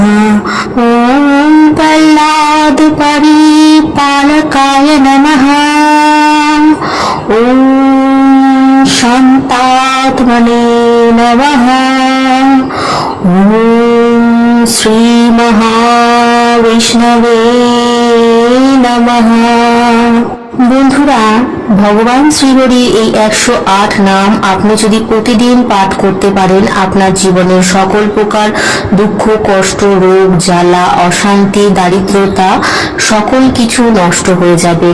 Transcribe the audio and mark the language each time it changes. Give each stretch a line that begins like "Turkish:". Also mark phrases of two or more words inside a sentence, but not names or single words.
Sanskrit: ॐ प्रह्लादपरिपालकाय नमः। ॐ शान्तात्मने नमः। ॐ श्रीमहाविष्णवे नमः।
Bangla: বন্ধুরা, ভগবান শ্রীহরি এই 108 নাম আপনি যদি প্রতিদিন পাঠ করতে পারেন, আপনার জীবনের সকল প্রকার দুঃখ, কষ্ট, রোগ, জ্বালা, অশান্তি, দারিদ্রতা সকল কিছু নষ্ট হয়ে যাবে।